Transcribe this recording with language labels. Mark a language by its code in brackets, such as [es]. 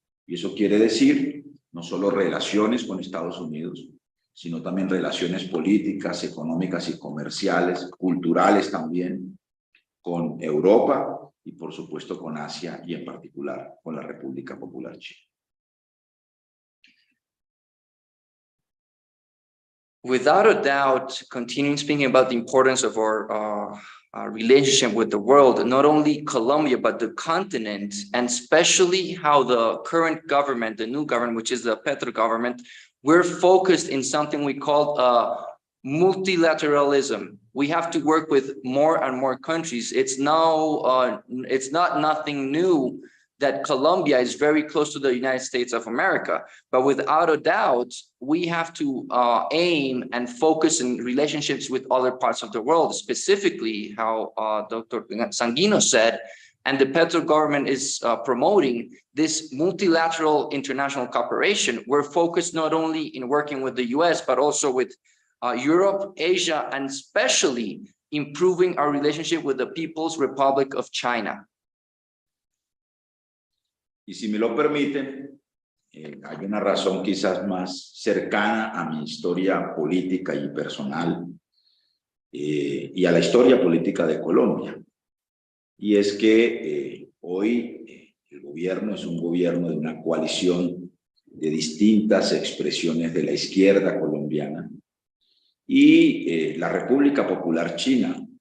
[es] Y eso quiere decir no solo relaciones con Estados Unidos, sino también relaciones políticas, económicas y comerciales, culturales también, con Europa, y por supuesto con Asia y en particular con la República Popular China. [en] Without a doubt, continuing speaking about the importance of our relationship with the world, not only Colombia, but the continent, and especially how the current government, the new government, which is the Petro government, we're focused in something we call multilateralism. We have to work with more and more countries. It's not nothing new that Colombia is very close to the United States of America, but without a doubt, we have to aim and focus in relationships with other parts of the world, specifically how Dr. Sanguino said, and the Petro government is promoting this multilateral international cooperation. We're focused not only in working with the US, but also with Europe, Asia, and especially improving our relationship with the People's Republic of China. [es] Y si me lo permiten, hay una razón quizás más cercana a mi historia política y personal y a la historia política de Colombia. Y es que hoy el gobierno es un gobierno de una coalición de distintas expresiones de la izquierda colombiana y la República Popular China